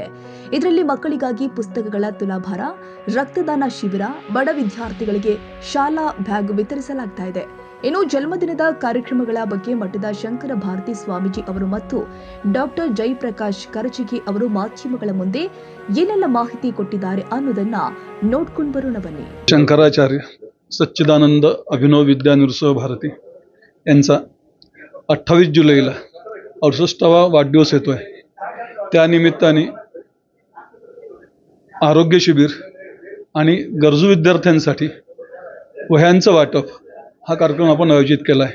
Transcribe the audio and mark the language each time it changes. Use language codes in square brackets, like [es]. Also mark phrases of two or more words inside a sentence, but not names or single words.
[kn] ಇದರಲ್ಲಿ ಮಕ್ಕಳಿಗಾಗಿ ಪುಸ್ತಕಗಳ ತುಲಾಭಾರ, ರಕ್ತದಾನ ಶಿಬಿರ, ಬಡ ವಿದ್ಯಾರ್ಥಿಗಳಿಗೆ ಶಾಲಾ ಬ್ಯಾಗ್ ವಿತರಿಸಲಾಗ್ತಾ ಇದೆ. ಇನ್ನು ಜನ್ಮದಿನದ ಕಾರ್ಯಕ್ರಮಗಳ ಬಗ್ಗೆ ಮಠದ ಶಂಕರ ಭಾರತಿ ಸ್ವಾಮೀಜಿ ಅವರು ಮತ್ತು ಡಾಕ್ಟರ್ ಜಯಪ್ರಕಾಶ್ ಕರಚಗಿ ಅವರು ಮಾಧ್ಯಮಗಳ ಮುಂದೆ ಏನೆಲ್ಲ ಮಾಹಿತಿ ಕೊಟ್ಟಿದ್ದಾರೆ ಅನ್ನೋದನ್ನ ನೋಡ್ಕೊಂಡು ಬರೋಣ बन्नी. [mr] शंकराचार्य सच्चिदानंद अभिनव विद्या नरसिंह भारती यांचा 28 जुलैला 68वा वाढदिवस येतोय. त्यानिमित्ताने आरोग्य शिबिर आणि गरजू विद्यार्थ्यांसाठी वह्यांचं वाटप हा कार्यक्रम आपण आयोजित केला आहे.